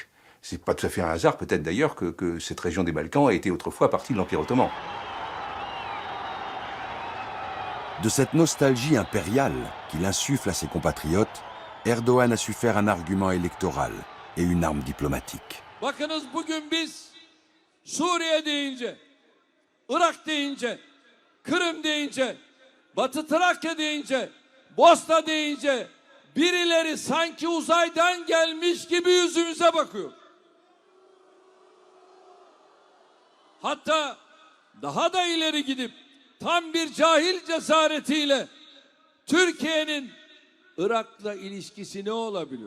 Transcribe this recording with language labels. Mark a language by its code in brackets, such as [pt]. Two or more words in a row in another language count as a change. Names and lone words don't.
[fr] C'est pas tout à fait un hasard, peut-être d'ailleurs, que cette région des Balkans a été autrefois partie de l'Empire ottoman. De cette nostalgie impériale qu'il insuffle à ses compatriotes, Erdogan a su faire un argument électoral et une arme diplomatique. [tr] Bakınız bugün biz Suriye deyince, Irak deyince, Kırım deyince, Batı Trakya deyince, Bosna deyince birileri sanki uzaydan gelmiş gibi yüzümüze bakıyor. Hatta daha da ileri gidip tam bir cahil cesaretiyle Türkiye'nin Irak'la ilişkisi ne olabilir?